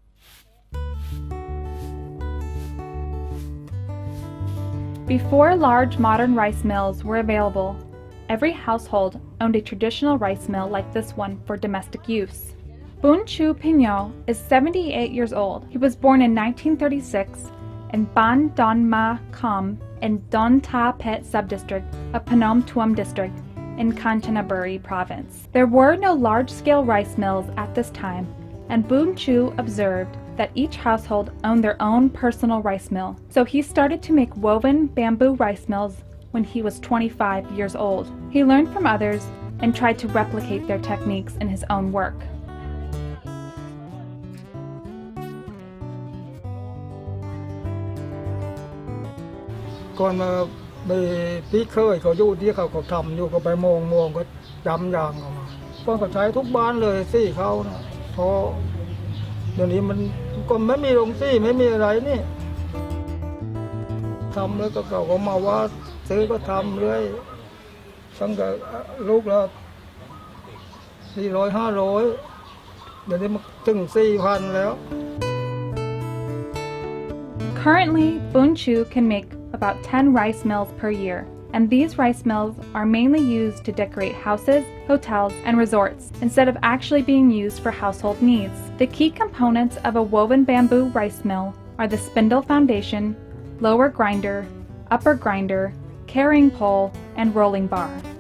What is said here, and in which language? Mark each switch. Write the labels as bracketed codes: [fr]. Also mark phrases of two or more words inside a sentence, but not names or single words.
[en] Before large modern rice mills were available, every household owned a traditional rice mill like this one for domestic use. Boon Chu Pignol is 78 years old. He was born in 1936 in Ban Don Ma Kham in Don Ta Pet subdistrict of Phnom Tuam district in Kanchanaburi province. There were no large-scale rice mills at this time, and Boon Chu observed that each household owned their own personal rice mill. So he started to make woven bamboo rice mills when he was 25 years old. He learned from others and tried to replicate their techniques in his own work. [th] ก่อนมามีพี่เคยเขาอยู่ที่เขาทำอยู่ก็ไปมองก็จำอย่างออกมาเพิ่นก็ใช้ทุกบ้านเลยซี่เขานะเพราะเดี๋ยวนี้มันก็ไม่มีโรงซี่ไม่มีอะไรนี่ ทำแล้วก็เขาก็มาว่าซื้อก็ทำเลยตั้งแต่ลูกละ400 500เดี๋ยวนี้มันถึง 4,000 แล้ว [en] Currently, Boon Chu can make about 10 rice mills per year, and these rice mills are mainly used to decorate houses, hotels, and resorts, instead of actually being used for household needs. The key components of a woven bamboo rice mill are the spindle foundation, lower grinder, upper grinder, carrying pole, and rolling bar.